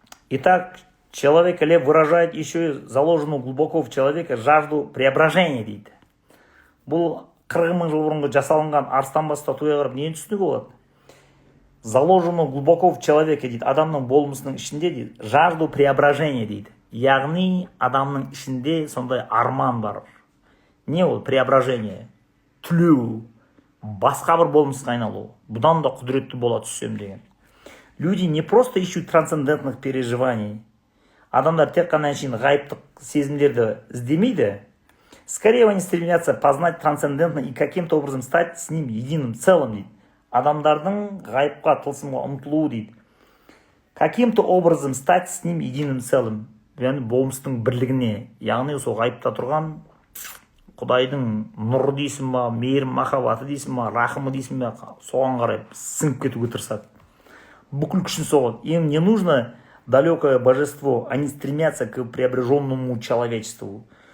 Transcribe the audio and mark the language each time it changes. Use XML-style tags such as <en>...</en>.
<ru>Итак, человек Лев выражает еще заложенную глубоко в человеке жажду преображения дейді.</ru> <kk>Бұл 40 мың жыл бұрынғы жасалынған арыстан бас статуяға қарап нені түсінуге болады?</kk> <ru>Заложено глубоко в человеке</ru> <kk>дейді, адамның болмысының ішінде дейді,</kk> <ru>жажду преображения дейді.</ru> <kk>Яғни адамның ішінде сондай арман бар. Не ол преображение? Түлеу, басқа бір болмысқа айналу. Бұдан да құдіретті бола түссем деген.</kk> <ru>Люди не просто ищут трансцендентных переживаний.</ru> <kk>Адамдар тек қана әншейін ғайыптық сезімдерді іздемейді.</kk> <ru>Скорее они стремятся познать трансцендентно и каким-то образом стать с ним единым целым дейді.</ru> <kk>Адамдардың ғайыпқа, тылсымға ұмтылуы дейді.</kk> <ru>Каким-то образом стать с ним единым целым.</ru> <kk>Яғни болмыстың бірлігіне, яғни сол ғайыпта тұрған Құдайдың нұры дейсің ба, мейірім махаббаты дейсің ба, рахымы дейсің ба, соған қарай сіңіп кетуге тырысады. Бүкіл күшін соғады.</kk> <ru>Им не нужно далекое божество, они стремятся к преображенному человечеству.</ru>